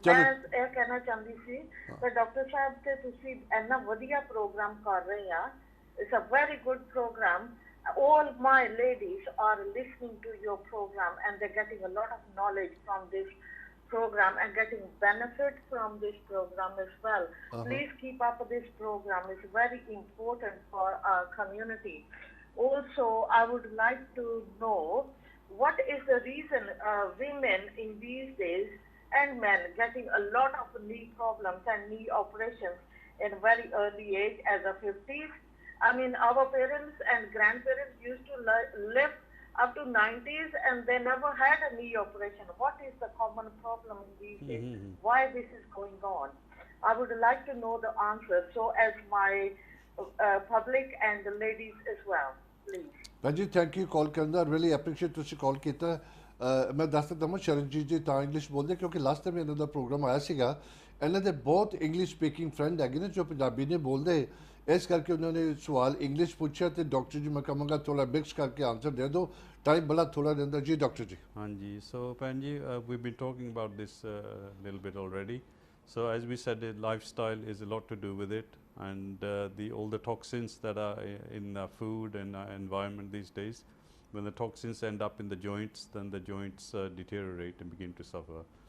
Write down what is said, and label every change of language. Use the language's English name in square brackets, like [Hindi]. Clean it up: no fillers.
[Punjabi] ਮੈਂ ਇਹ ਕਹਿਣਾ ਚਾਹੁੰਦੀ ਸੀ ਕਿ ਡਾਕਟਰ ਸਾਹਿਬ ਤੇ ਤੁਸੀਂ ਇੰਨਾ ਵਧੀਆ ਪ੍ਰੋਗਰਾਮ ਕਰ ਰਹੇ ਆ। [English] It's a very good program. All my ladies are listening to your program and they're getting a lot of knowledge from this program and getting benefit from this program as well. Please keep up this program. It's very important for our community. Also, I would like to know what is the reason women in these days and men getting a lot of knee problems and knee operations in very early age as a 50s. I mean, our parents and grandparents used to live up to 90s and they never had a knee operation. What is the common problem in these days? Why this is going on? I would like to know the answer, so as my public and the ladies as well, please. [Punjabi] Ranjit, [English] thank you [Punjabi] call ਕਰਨ ਦਾ, [English] really appreciate [Punjabi] ਤੁਸੀਂ ਕਾਲ ਕੀਤਾ। ਮੈਂ ਦੱਸ ਦਿੰਦਾ ਹਾਂ, ਸ਼ਰਨਜੀਤ ਜੀ ਤਾਂ English ਬੋਲਦੇ ਕਿਉਂਕਿ ਲਾਸਟ ਟਾਈਮ ਇਹਨਾਂ ਦਾ ਪ੍ਰੋਗਰਾਮ ਆਇਆ ਸੀਗਾ। ਇਹਨਾਂ ਦੇ ਬਹੁਤ ਇੰਗਲਿਸ਼ ਸਪੀਕਿੰਗ ਫਰੈਂਡ ਹੈਗੇ ਨੇ ਜੋ ਪੰਜਾਬੀ ਨਹੀਂ ਬੋਲਦੇ, ਇਸ ਕਰਕੇ ਉਹਨਾਂ ਨੇ ਸਵਾਲ ਇੰਗਲਿਸ਼ ਪੁੱਛਿਆ ਤੇ ਡਾਕਟਰ ਜੀ ਮੈਂ ਕਹਾਂਗਾ ਥੋੜਾ ਮਿਕਸ ਕਰਕੇ ਆਨਸਰ ਦੇ ਦਿਓ, ਟਾਈਮ ਬੜਾ ਥੋੜਾ ਰਹਿੰਦਾ ਜੀ। ਡਾਕਟਰ ਜੀ। ਹਾਂਜੀ, ਸੋ ਭੈਣ ਜੀ, [English] we've been talking about this little bit already. So as we said, lifestyle is a lot to do with it, and all the toxins that are in food and environment these days, when the toxins end up in the joints, then the joints deteriorate and begin to suffer.